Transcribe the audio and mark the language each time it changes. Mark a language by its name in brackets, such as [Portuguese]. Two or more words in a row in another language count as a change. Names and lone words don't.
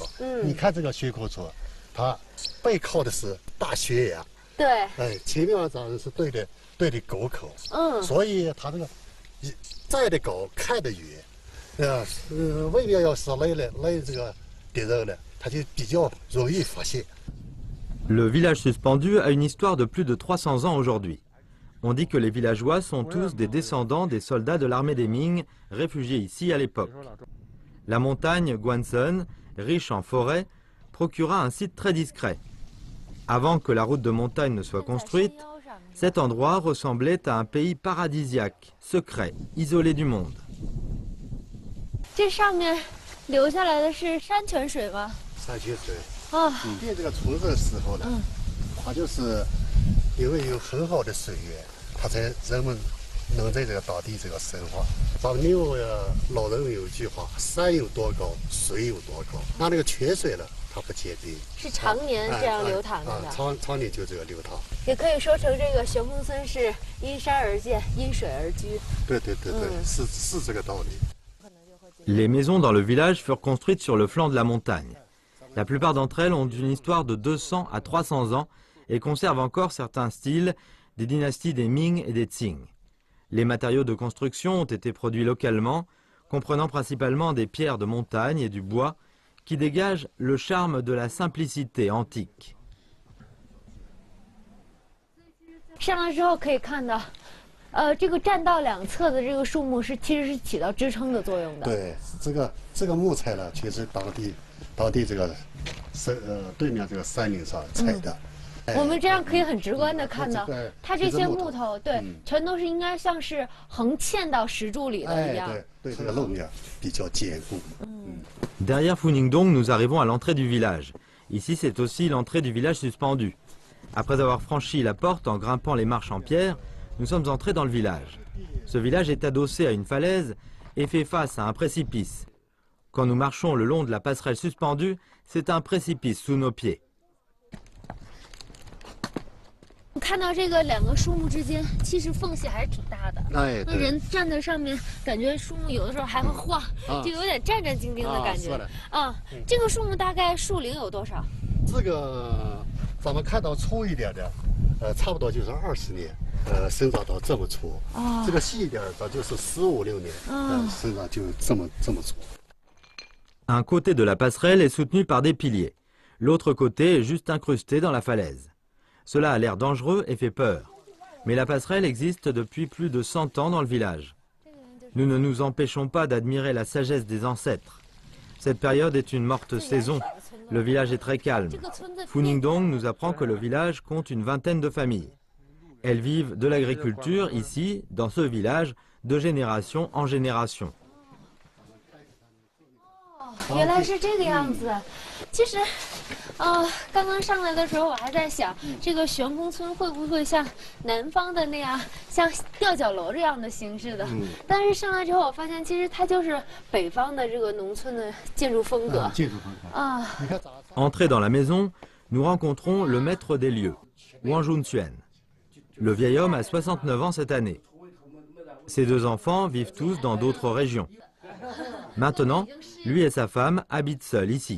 [Chinese] 你看这个悬空村，它背靠的是大悬崖。对。前面咱是对的沟口。所以它这个站得高，看得远。外面要是来这个敌人呢，他就比较容易发现。 [French] Le village suspendu a une histoire de plus de 300 ans aujourd'hui. On dit que les villageois sont tous des descendants des soldats de l'armée des Ming réfugiés ici à l'époque. La montagne Guansun, riche en forêts, procura un site très discret. Avant que la route de montagne ne soit construite, cet endroit ressemblait à un pays paradisiaque, secret, isolé du monde. [Chinese] 这上面流下来的是山泉水吗？山泉水。建这个村子的时候呢，它就是因为有很好的水源，它才人们能在这个当地这个生活。咱们老人有一句话：山有多高，水有多高。那个泉水呢， 它不结冰。是常年这样流淌着的。常年就这个流淌。也可以说成这个玄峰村是因山而建，因水而居。对，是这个道理。 [French] Les maisons dans le village furent construites sur le flanc de la montagne. La plupart d'entre elles ont une histoire de 200 à 300 ans et conservent encore certains styles des dynasties des Ming et des Qing. Les matériaux de construction ont été produits localement, comprenant principalement des pierres de montagne et du bois qui dégagent le charme de la simplicité antique. [Chinese] 上来之后可以看到，这个栈道两侧的这个树木其实是起到支撑的作用的。对，这个木材呢，其实当地这个对面这个山岭上采的。我们这样可以很直观的看到，它这些木头，对，全都是应该像是横嵌到石柱里的一样。对，这个路面比较坚固。 [French] Derrière Phouningdong, nous arrivons à l'entrée du village. Ici, c'est aussi l'entrée du village suspendu. Après avoir franchi la porte en grimpant les marches en pierre, nous sommes entrés dans le village. Ce village est adossé à une falaise et fait face à un précipice. Quand nous marchons le long de la passerelle suspendue, c'est un précipice sous nos pieds. [Chinese] 看到这个两个树木之间，其实缝隙还是挺大的。那人站在上面，感觉树木有的时候还会晃，就有点战战兢兢的感觉。这个树木大概树龄有多少？这个咱们看到粗一点的，差不多就是20年，生长到这么粗。这个细一点的就是15、16年，生长就这么粗。 [French] Un côté de la passerelle est soutenu par des piliers. L'autre côté est juste incrusté dans la falaise. Cela a l'air dangereux et fait peur. Mais la passerelle existe depuis plus de 100 ans dans le village. Nous ne nous empêchons pas d'admirer la sagesse des ancêtres. Cette période est une morte saison. Le village est très calme. Phouningdong nous apprend que le village compte une vingtaine de familles. Elles vivent de l'agriculture ici, dans ce village, de génération en génération. [Chinese] 原来是这个样子。其实，刚刚上来的时候我还在想，这个玄峰村会不会像南方的那样，像吊脚楼这样的形式的？但是上来之后，我发现其实它就是北方的这个农村的建筑风格。 [French] Entrés dans la maison, nous rencontrons le maître des lieux, Wang Junquan. Le vieil homme a 69 ans cette année. Ses deux enfants vivent tous dans d'autres régions. Maintenant, lui et sa femme habitent seuls ici.